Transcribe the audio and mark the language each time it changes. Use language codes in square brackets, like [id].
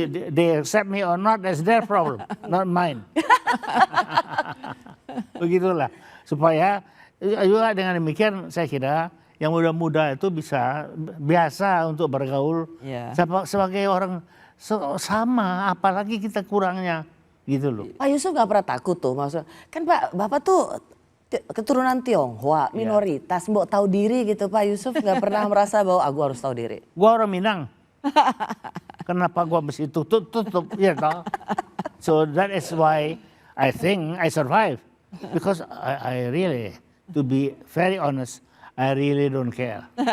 [en] They accept me or not, that's their problem, not mine. [id] Begitulah, supaya juga dengan demikian saya kira yang muda-muda itu biasa untuk bergaul sebagai orang sama, apalagi kita kurangnya gitu loh. Pak Yusuf nggak pernah takut tuh, maksudnya kan Bapak tuh keturunan Tionghoa, minoritas, mbok tahu diri gitu. Pak Yusuf nggak pernah merasa bahwa aku harus tahu diri. Gua orang Minang. Kenapa gua mesti tutup ya toh? [en] So that is why I think I survive, because I really, to be very honest, I really don't care.